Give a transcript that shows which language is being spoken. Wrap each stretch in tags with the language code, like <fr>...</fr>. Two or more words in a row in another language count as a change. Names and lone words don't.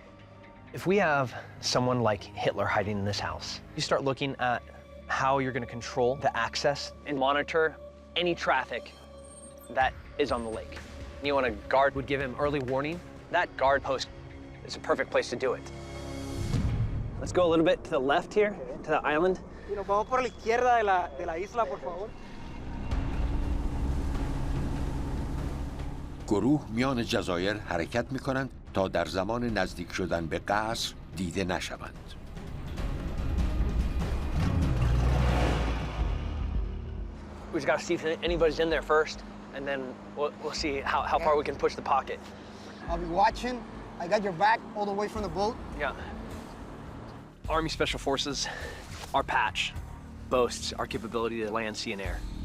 <en>If we have someone like Hitler hiding in this house, you start looking at how you're going to control the access and monitor any traffic that is on the lake. You want a guard would give him early warning. That guard post is a perfect place to do it. Let's go a little bit to the left here, to the island.</en> <es>Y nos vamos por la izquierda de la isla, por favor.</es> <fa>گروه میان جزایر حرکت می‌کنند تا در زمان نزدیک شدن به قصر دیده نشوند.</fa> <en>We just got to see if anybody's in there first, and then we'll see how far we can push the pocket. I'll be watching. I got your back all the way from the boat. Yeah. Army Special Forces, our patch boasts our capability to land, sea, and air.</en>